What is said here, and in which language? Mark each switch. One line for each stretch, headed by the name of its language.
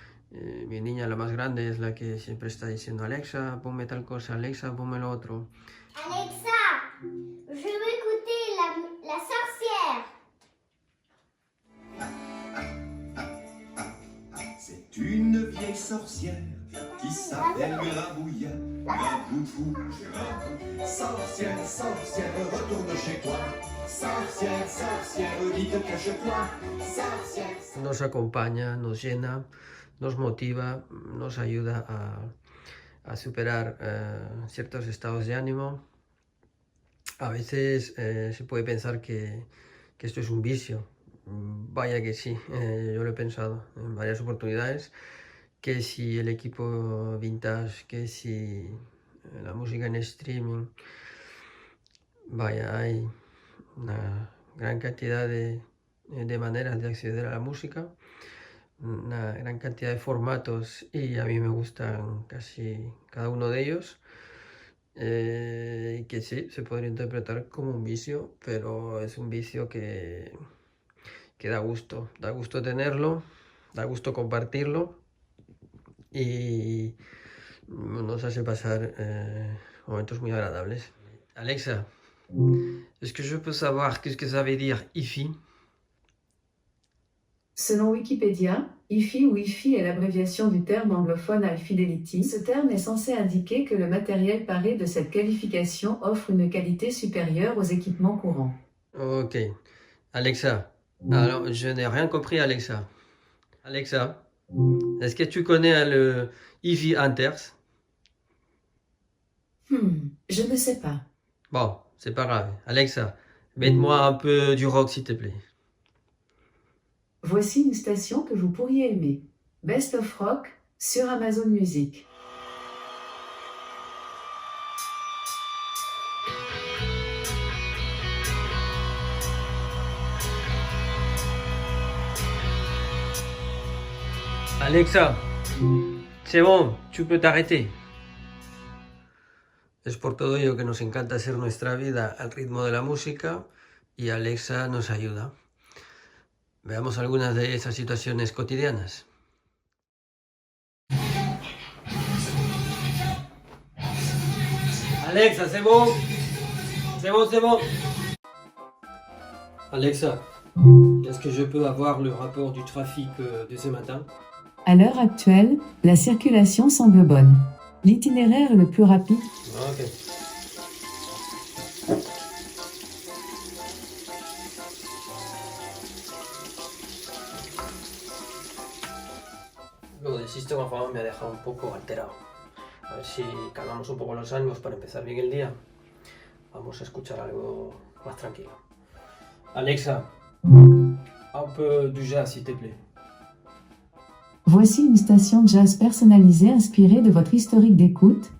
Spanish: Mi niña, la más grande, es la que siempre está diciendo: Alexa, ponme tal cosa, Alexa, ponme lo otro.
French: Alexa, je veux écouter la sorcière. C'est une vieille sorcière qui s'appelle Grabouilla. Grabou, grabou. Sorcière, sorcière, retourne chez toi. Sorcière, sorcière, vite cache-toi. Sorcière.
Spanish: Nos acompaña, nos llena, nos motiva, nos ayuda a superar ciertos estados de ánimo. A veces se puede pensar que esto es un vicio. Vaya que sí, yo lo he pensado en varias oportunidades, que si el equipo vintage, que si la música en streaming. Vaya, hay una gran cantidad de maneras de acceder a la música, una gran cantidad de formatos, y a mí me gustan casi cada uno de ellos. Que sí, se podría interpretar como un vicio, pero es un vicio que da gusto tenerlo, da gusto compartirlo, y nos hace pasar momentos muy agradables.
French: Alexa, est-ce que je peux savoir qu'est-ce que ça veut dire IFI? Selon Wikipédia, Hi-Fi ou Hi-Fi est l'abréviation du terme anglophone High Fidelity. Ce terme est censé indiquer que le matériel paré de cette qualification offre une qualité supérieure aux équipements courants. Ok. Alexa, alors je n'ai rien compris, Alexa. Alexa, est-ce que tu connais le Hi-Fi Hunters? Je ne sais pas. Bon, c'est pas grave. Alexa, mets-moi un peu du rock, s'il te plaît. Voici une station que vous pourriez aimer. Best of Rock sur Amazon Music. Alexa, c'est bon, tu peux t'arrêter.
Spanish: Es por todo ello que nos encanta hacer nuestra vida al ritmo de la música, y Alexa nos ayuda. Veamos algunas de esas situaciones cotidianas.
French: Alexa, c'est bon. C'est bon, c'est bon. Alexa, est-ce que je peux avoir le rapport du trafic de ce matin? À l'heure actuelle, la circulation semble bonne. L'itinéraire le plus rapide. Ok.
Spanish: Lo del sistema me ha dejado un poco alterado. A ver si calmamos un poco los ánimos para empezar bien el día. Vamos a escuchar algo más tranquilo.
French: Alexa, un peu du jazz, s'il te plaît. Voici une station jazz personnalisée inspirée de votre historique d'écoute.